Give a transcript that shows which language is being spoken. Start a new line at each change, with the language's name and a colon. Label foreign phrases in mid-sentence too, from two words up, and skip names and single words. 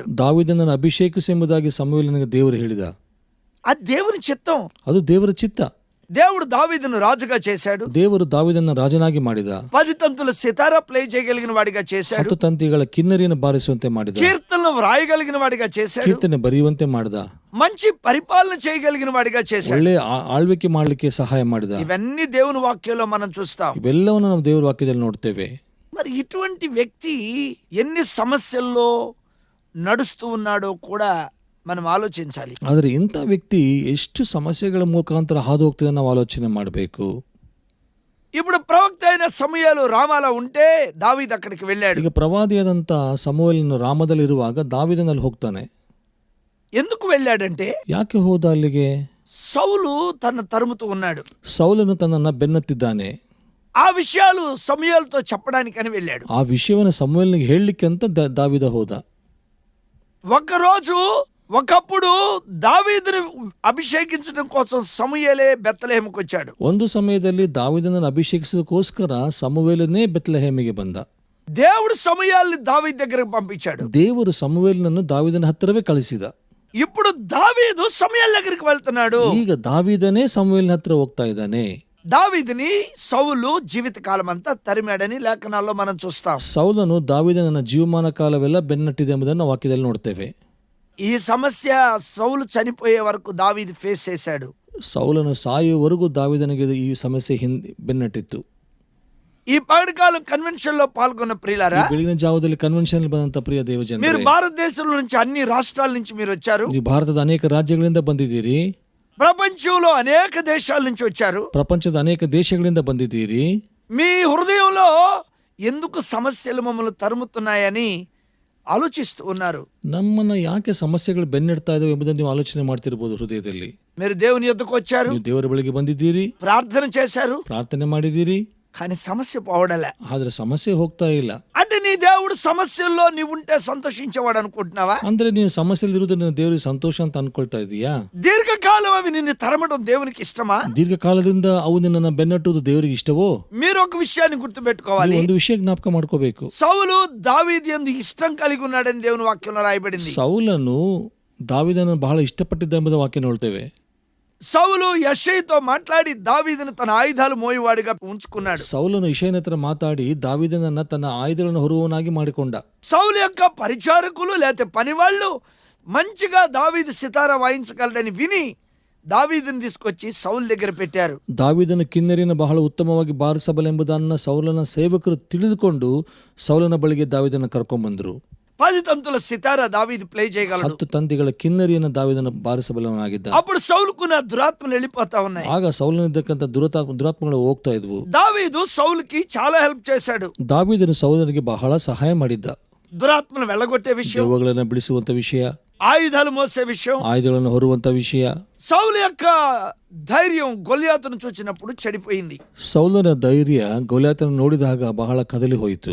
Kannada: ದಾವೀದನನ್ನು ಅಭಿಷೇಕಿಸಿ ಎಂಬುದಾಗಿ ಸಮುವೇಲನಿಗೆ ದೇವರು ಹೇಳಿದ.
Telugu: అది దేవుని చిత్తం.
Kannada: ಅದು ದೇವರ ಚಿತ್ತ.
Telugu: దేవుడు దావీదును రాజుగా చేశాడు.
Kannada: ದೇವರು ದಾವೀದನ ರಾಜನಾಗಿ ಮಾಡಿದ.
Telugu: 10 తంతుల సితారా ప్లే చేయగలిగిన వాడిగా చేశాడు.
Kannada: 10 ತಂತಿಗಳ ಕಿನ್ನರಿಯನ್ನು ಬಾರಿಸುವಂತೆ ಮಾಡಿದ.
Telugu: కీర్తనలు వ్రాయగలిగిన వాడిగా చేశాడు.
Kannada: ಕೀರ್ತನೆ ಬರೆಯುವಂತೆ ಮಾಡಿದ.
Telugu: మంచి పరిపాలన చేయగలిగిన వాడిగా చేశాడు.
Kannada: ಒಳ್ಳೆ ಆಳ್ವಿಕೆ ಮಾಡಲಿಕ್ಕೆ ಸಹಾಯ ಮಾಡಿದ.
Telugu: ఇవన్నీ దేవుని వాక్యంలో మనం చూస్తాం.
Kannada: ಇವೆಲ್ಲವನ್ನು ನಾವು ದೇವರ ವಾಕ್ಯದಲ್ಲಿ ನೋಡ್ತೇವೆ.
Telugu: మరి ఇటువంటి వ్యక్తి ఎన్ని సమస్యల్లో నడుస్తూ ఉన్నాడో కూడా మనం ఆలోచించాలి.
Kannada: ಆದರೆ ಇಂಥ ವ್ಯಕ್ತಿ ಎಷ್ಟು ಸಮಸ್ಯೆಗಳ ಮುಖಾಂತರ ಹಾದು ಹೋಗ್ತಿದೆ ನಾವು ಆಲೋಚನೆ ಮಾಡಬೇಕು.
Telugu: ఇప్పుడు ప్రవక్త అయిన సమూయేలు రామాలో ఉంటే దావీదు అక్కడికి వెళ్ళాడు.
Kannada: ಈಗ ಪ್ರವಾದಿಯಾದಂಥ ಸಮುವೇಲನು ರಾಮದಲ್ಲಿರುವಾಗ ದಾವೀದನಲ್ಲಿ ಹೋಗ್ತಾನೆ.
Telugu: ఎందుకు వెళ్ళాడంటే,
Kannada: ಯಾಕೆ ಹೋದ ಅಲ್ಲಿಗೆ?
Telugu: సౌలు తన తరుముతూ ఉన్నాడు.
Kannada: ಸೌಲನು ತನ್ನನ್ನು ಬೆನ್ನತ್ತಿದ್ದಾನೆ.
Telugu: ఆ విషయాలు సమూయేలుతో చెప్పడానికని వెళ్ళాడు.
Kannada: ಆ ವಿಷಯವನ್ನು ಸಮುವೇಲನಿಗೆ ಹೇಳಲಿಕ್ಕೆ ಅಂತ ದಾವೀದ ಹೋದ.
Telugu: ఒకరోజు ఒకప్పుడు దావీదుని అభిషేకించడం కోసం సమూయేలే బెత్లెహేముకు వచ్చాడు.
Kannada: ಒಂದು ಸಮಯದಲ್ಲಿ ದಾವೀದನನ್ನು ಅಭಿಷೇಕಿಸೋದಕ್ಕೋಸ್ಕರ ಸಮುವೇಲನೇ ಬೆತ್ಲೆಹೇಮಿಗೆ ಬಂದ.
Telugu: దేవుడు సమూయేలుని దావీదు దగ్గరకు పంపించాడు.
Kannada: ದೇವರು ಸಮುವೇಲನನ್ನು ದಾವೀದನ ಹತ್ತಿರವೇ ಕಳಿಸಿದ.
Telugu: ఇప్పుడు దావీదు సమూయేలు దగ్గరికి వెళ్తున్నాడు.
Kannada: ಈಗ ದಾವೀದನೇ ಸಮುವೇಲನ ಹತ್ತಿರ ಹೋಗ್ತಾ ಇದ್ದಾನೆ.
Telugu: దావీదుని సౌలు జీవితకాలం అంతా తరిమాడని లేఖనాల్లో మనం చూస్తాం.
Kannada: ಸೌಲನು ದಾವೀದನ ಜೀವಮಾನ ಕಾಲವೆಲ್ಲ ಬೆನ್ನಟ್ಟಿದೆ ಎಂಬುದನ್ನು ವಾಕ್ಯದಲ್ಲಿ ನೋಡ್ತೇವೆ.
Telugu: ఈ సమస్య సౌలు చనిపోయే వరకు దావీదు ఫేస్ చేశాడు.
Kannada: ಸೌಲನು ಸಾಯುವವರೆಗೂ ದಾವೀದನಿಗೆ ಈ ಸಮಸ್ಯೆ ಬೆನ್ನಟ್ಟಿತ್ತು.
Telugu: ఈ పగటికాలం కన్వెన్షన్ లో పాల్గొన్న ప్రియులారా,
Kannada: ಬೆಳಗಿನ ಜಾವದಲ್ಲಿ ಕನ್ವೆನ್ಷನ್ ಬಂದಂತ ಪ್ರಿಯ
Telugu: మీరు
Kannada: ದೇವಜನರೇ,
Telugu: భారతదేశంలో నుంచి అన్ని రాష్ట్రాల నుంచి మీరు వచ్చారు.
Kannada: ನೀವು ಭಾರತದ ಅನೇಕ ರಾಜ್ಯಗಳಿಂದ ಬಂದಿದ್ದೀರಿ.
Telugu: ప్రపంచంలో అనేక దేశాల నుంచి వచ్చారు.
Kannada: ಪ್ರಪಂಚದ ಅನೇಕ ದೇಶಗಳಿಂದ ಬಂದಿದ್ದೀರಿ.
Telugu: మీ హృదయంలో ఎందుకు సమస్యలు మమ్మల్ని తరుముతున్నాయని ఆలోచిస్తూ ఉన్నారు.
Kannada: ನಮ್ಮನ್ನ ಯಾಕೆ ಸಮಸ್ಯೆಗಳು ಬೆನ್ನಿಡ್ತಾ ಇದಾವೆ ಎಂಬುದನ್ನು ನೀವು ಆಲೋಚನೆ ಮಾಡ್ತಿರ್ಬೋದು ಹೃದಯದಲ್ಲಿ.
Telugu: మీరు దేవుని యొద్దకు వచ్చారు,
Kannada: ನೀವು ದೇವರ ಬಳಿಗೆ ಬಂದಿದ್ದೀರಿ,
Telugu: ప్రార్థన చేశారు,
Kannada: ಪ್ರಾರ್ಥನೆ ಮಾಡಿದ್ದೀರಿ,
Telugu: కానీ సమస్య పోవడలే.
Kannada: ಆದ್ರೆ ಸಮಸ್ಯೆ ಹೋಗ್ತಾ ಇಲ್ಲ.
Telugu: అంటే నీ దేవుడు సమస్యల్లో నీవుంటే సంతోషించేవాడు అనుకుంటున్నావా?
Kannada: ಅಂದ್ರೆ ನೀನು ಸಮಸ್ಯೆಯಲ್ಲಿ ಇರುವುದನ್ನು ದೇವರಿಗೆ ಸಂತೋಷ ಅಂತ ಅನ್ಕೊಳ್ತಾ ಇದೀಯಾ?
Telugu: దీర్ఘకాలం అవి నిన్ను తరమడం దేవునికి ఇష్టమా?
Kannada: ದೀರ್ಘಕಾಲದಿಂದ ಅವು ನಿನ್ನನ್ನು ಬೆನ್ನಟ್ಟುವುದು ದೇವರಿಗೆ ಇಷ್ಟವೋ?
Telugu: మీరు ఒక విషయాన్ని గుర్తుపెట్టుకోవాలి.
Kannada: ನೀವು ಒಂದು ವಿಷಯ ಜ್ಞಾಪಕ ಮಾಡ್ಕೋಬೇಕು.
Telugu: సౌలు దావీదు యందు ఇష్టం కలిగి ఉన్నాడని దేవుని వాక్యంలో రాయబడింది.
Kannada: ಸೌಲನು ದಾವೀದನನ್ನು ಬಹಳ ಇಷ್ಟಪಟ್ಟಿದ್ದ ಎಂಬುದ ವಾಕ್ಯ ನೋಡ್ತೇವೆ.
Telugu: సౌలు యెషయితో మాట్లాడి దావీదును తన ఆయుధాలు మోయివాడిగా ఉంచుకున్నాడు.
Kannada: ಸೌಲನು ಇಷಯನ ಹತ್ರ ಮಾತಾಡಿ ದಾವೀದನನ್ನ ತನ್ನ ಆಯುಧಗಳನ್ನು ಹೊರುವವನಾಗಿ ಮಾಡಿಕೊಂಡ.
Telugu: సౌలు యొక్క పరిచారకులు లేకపోతే పనివాళ్ళు మంచిగా దావీదు సితారా వాయించగలడని విని దావీదుని తీసుకొచ్చి సౌలు దగ్గర పెట్టారు.
Kannada: ದಾವೀದನ ಕಿನ್ನರಿನ ಬಹಳ ಉತ್ತಮವಾಗಿ ಬಾರಿಸಬಲೆಂಬುದನ್ನು ಸೌಲನ ಸೇವಕರು ತಿಳಿದುಕೊಂಡು ಸೌಲನ ಬಳಿಗೆ ದಾವೀದನ ಕರ್ಕೊಂಡ್ಬಂದ್ರು.
Telugu: 10 తంతుల సితారా దావీదు ప్లే చేయగలడు.
Kannada: 10 ತಂತಿಗಳ ಕಿನ್ನರಿಯನ್ನು ದಾವೀದನ ಬಾರಿಸಬಲ್ಲವನಾಗಿದ್ದ.
Telugu: అప్పుడు సౌలుకున్న దురాత్మలు వెళ్ళిపోతా ఉన్నాయి.
Kannada: ಆಗ ಸೌಲನಿದ್ದಕ್ಕಂಥ ದುರಾತ್ಮಗಳು ಹೋಗ್ತಾ ಇದ್ವು.
Telugu: దావీదు సౌలుకి చాలా హెల్ప్ చేశాడు.
Kannada: ದಾವೀದನು ಸೌಲನಿಗೆ ಬಹಳ ಸಹಾಯ ಮಾಡಿದ್ದ.
Telugu: దురాత్మలు వెళ్ళగొట్టే విషయం,
Kannada: ದೆವ್ವಗಳನ್ನು ಬಿಡಿಸುವಂತ ವಿಷಯ,
Telugu: ఆయుధాలు మోసే విషయం,
Kannada: ಆಯುಧಗಳನ್ನು ಹೊರುವಂತ ವಿಷಯ.
Telugu: సౌలు యొక్క ధైర్యం గొలియాతును చూచినప్పుడు చెడిపోయింది.
Kannada: ಸೌಲನ ಧೈರ್ಯ ಗೊಲ್ಯಾತನ ನೋಡಿದಾಗ ಬಹಳ ಕದಲಿ ಹೋಯಿತು.